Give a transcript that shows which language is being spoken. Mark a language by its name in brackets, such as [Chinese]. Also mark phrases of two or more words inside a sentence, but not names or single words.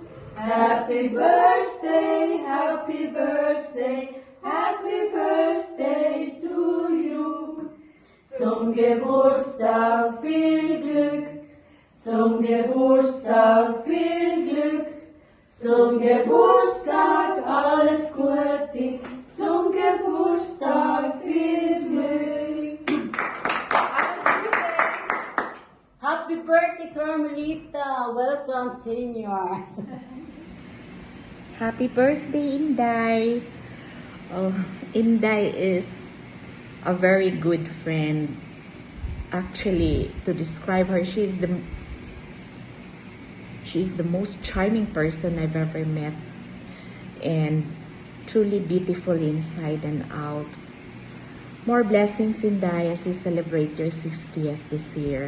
[English] Happy birthday, happy birthday, happy birthday to you. [German] Zum Geburtstag viel Glück, zum Geburtstag viel Glück, Zum Geburtstag alles Gute, zum Geburtstag viel Glück. [English] Happy birthday, Carmelita. Welcome, Senior. Happy birthday, Inday. Oh, Inday is a very good friend. Actually, to describe her, she's the most charming person I've ever met, and truly beautiful inside and out. More blessings, Inday, as you celebrate your 60th this year.